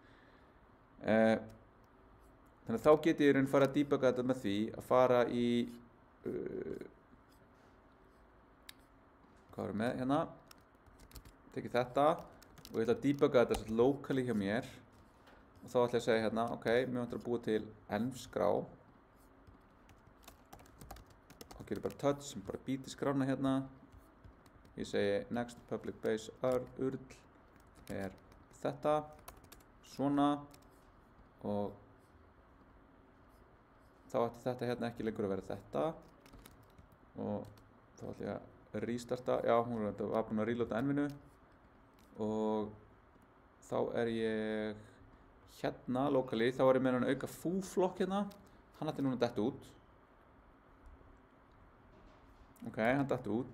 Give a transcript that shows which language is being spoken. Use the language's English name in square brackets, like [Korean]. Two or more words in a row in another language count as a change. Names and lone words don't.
[Icelandic] Þannig að þá get ég í raun fara að debugga þetta með því að fara í hvað erum við með hérna? Tekið þetta og ég ætla að debugga þetta svolítið locally hjá mér og þá ætla ég að segja hérna, ok, mér vantar að búa til env-skrá og gerir bara touch sem bara býti skrána hérna. Ég segi [English] next public base url [Icelandic] er þetta svona og þá ætti þetta hérna ekki lengur að vera þetta og þá ætla ég að restarta, já, hún var búin að reloada envinu og þá er ég hérna locally, þá er ég með hann auka foo-flokk hérna, hann ætti núna dett út Ok, hann datt út.